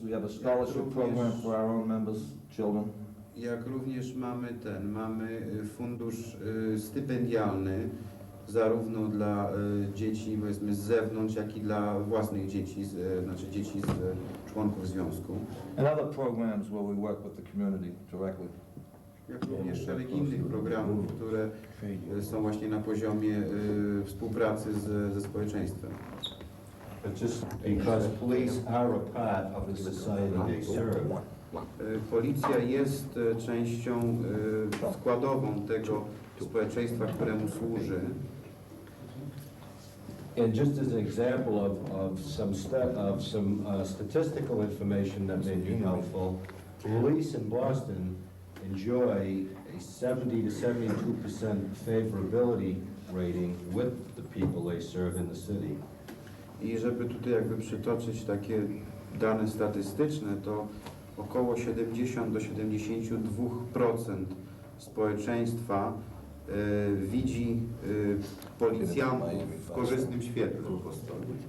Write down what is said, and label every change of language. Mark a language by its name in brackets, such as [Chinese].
[English] We have a scholarship program for our own members, children. [Polish] Jak również mamy fundusz stypendialny zarówno dla dzieci powiedzmy z zewnątrz, jak i dla własnych dzieci, znaczy dzieci z członków związku. [English] And other programs where we work with the community directly. [Polish] Jak również szereg innych programów, które są właśnie na poziomie współpracy ze społeczeństwem. [English] Just because police are a part of the society they serve. [Polish] Policja jest częścią składową tego społeczeństwa, któremu służy. [English] And just as an example of some statistical information that may be helpful, police in Boston enjoy a 70 to 72% favorability rating with the people they serve in the city. [Polish] I żeby tutaj jakby przytoczyć takie dane statystyczne, to około 70 do 72% społeczeństwa widzi policjantów w korzystnym świetle w Bostonie.